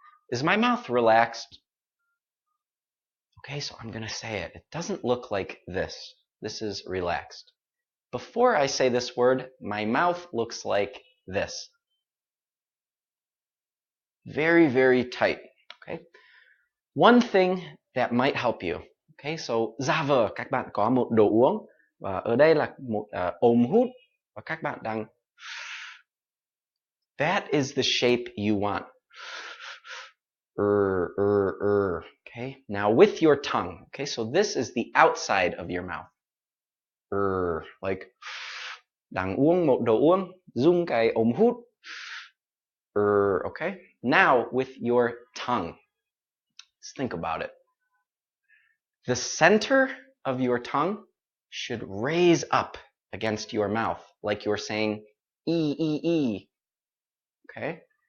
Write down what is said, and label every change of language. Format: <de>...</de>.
<en>Is my mouth relaxed? Okay, so I'm going to say it. It doesn't look like this. This is relaxed. Before I say this word, my mouth looks like this. Very, very tight. Okay? One thing that might help you.</en> <vi>Okay, so giả vờ các bạn có một đồ uống và ở đây là một ống hút và các bạn đang.</vi> <en>That is the shape you want. Okay? Okay, now with your tongue. Okay, so this is the outside of your mouth.</en> <vi>Like đang uống một đồ uống, dùng cái ống hút.</vi> <en>Okay, now with your tongue. Let's think about it. The center of your tongue should raise up against your mouth, like you're saying E. Okay?</en>